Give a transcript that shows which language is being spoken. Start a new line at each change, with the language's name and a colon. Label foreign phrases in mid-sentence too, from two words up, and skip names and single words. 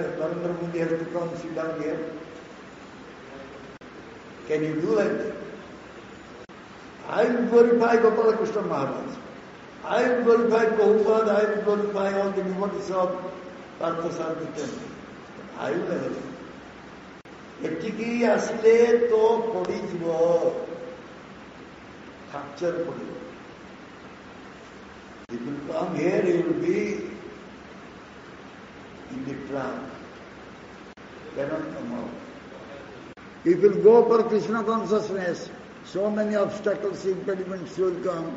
English: Narendra Modi has to come sit down here. Can you do like that? I will glorify Gopala Krishna Maharaj. I will glorify Prabhupada. I will glorify all the devotees of Parthasarthi temple. I will never do.
Odia: ଏଠିକି ଆସିଲେ ତ ପଡ଼ିଯିବ, fracture ପଡ଼ିବ.
English: If you come here, you will be in the trap. Cannot come out. If you go for Krishna consciousness, so many obstacles, impediments will come.